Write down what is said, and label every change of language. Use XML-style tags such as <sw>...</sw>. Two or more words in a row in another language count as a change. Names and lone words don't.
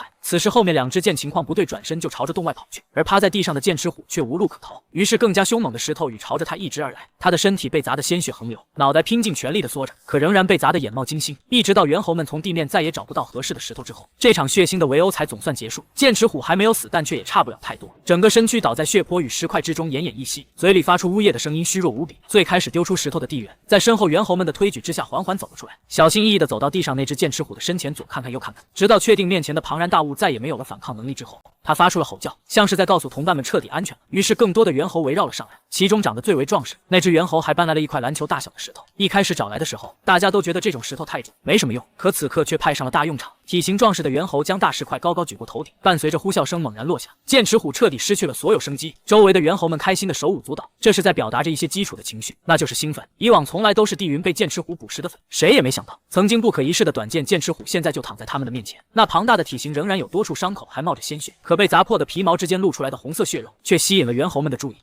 <zh>此時後面2只見情況不對，轉身就朝着洞外跑去，而趴在地上的劍齒虎卻無路可逃，於是更加兇猛的石頭雨朝着他一直而來，他的身體被砸得鮮血橫流，腦袋拼盡全力的縮着，可仍然被砸得眼冒金星。一直到猿猴們從地面再也找不到合適的石頭之後，這場血腥的圍毆才總算結束。劍齒虎還沒有死，但卻也差不了太多，整個身軀倒在血泊與石塊之中，奄奄一息，嘴裡發出嗚咽的聲音，虛弱無比。最開始丟出石頭的地緣，在身後猿猴們的推舉之下緩緩走了出來，小心翼翼地走到地上那只劍齒虎的身前，左看看右看看，直到確定面前的龐然大物再也沒有了反抗能力之後，他發出了吼叫，像是在告訴同伴們徹底安全了。於是更多的猿猴圍繞了上來，其中長得最為壯實，那只猿猴還搬來了一塊籃球大小的石頭。一開始找來的時候，大家都覺得這種石頭太重，沒什麼用，可此刻卻派上了大用場。體型壯實的猿猴將大石塊高高舉過頭頂，伴隨着呼嘯聲猛然落下，劍齒虎徹底失去了所有生機。周圍的猿猴們開心的手舞足蹈，這是在表達着一些基礎的情緒，那就是興奮。以往從來都是地雲被劍齒虎捕食的粉，誰也沒想到，曾經不可一世的短劍劍齒虎現在就躺在他們的面前。那龐大的体型仍然有多處傷口還冒着鮮血，可被砸破的皮毛之間露出來的紅色血肉，卻吸引了猿猴們的注意。</zh>